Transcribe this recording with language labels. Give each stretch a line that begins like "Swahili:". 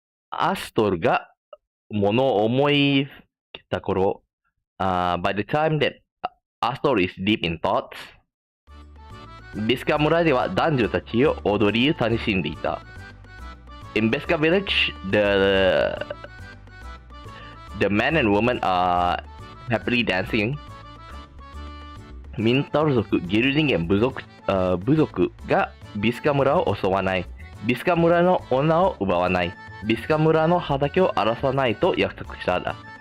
Japanese: アストルが物を思いた頃、
English: by the time that Astor is deep in thoughts,
Japanese: ビスカ村では男女たちを踊りを楽しんでいた。
English: In Biska village, the men and women are happily dancing.
Japanese: ミンタル族、ゲル人間部族がビスカ村を襲わない。ビスカ村の女を奪わない。ビスカ村の畑を荒らさないと約束したんだ。